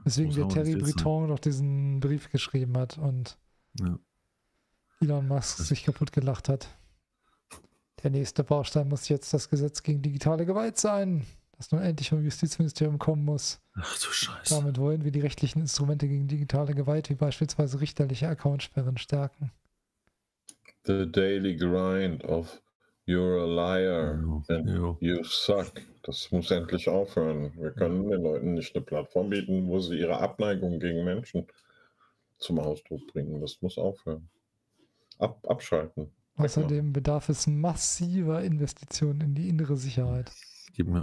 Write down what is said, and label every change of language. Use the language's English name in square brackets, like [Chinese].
[German] Deswegen der Thierry Breton doch diesen Brief geschrieben hat und Elon Musk sich kaputt gelacht hat. Der nächste Baustein muss jetzt das Gesetz gegen digitale Gewalt sein, das nun endlich vom Justizministerium kommen muss. Ach du Scheiße. Damit wollen wir die rechtlichen Instrumente gegen digitale Gewalt, wie beispielsweise richterliche Accountsperren, stärken. [English] The daily grind of you're a liar and you suck. [German] Das muss endlich aufhören. Wir können den Leuten nicht eine Plattform bieten, wo sie ihre Abneigung gegen Menschen zum Ausdruck bringen. Das muss aufhören. Abschalten. Außerdem bedarf es massiver Investitionen in die innere Sicherheit. Gib mir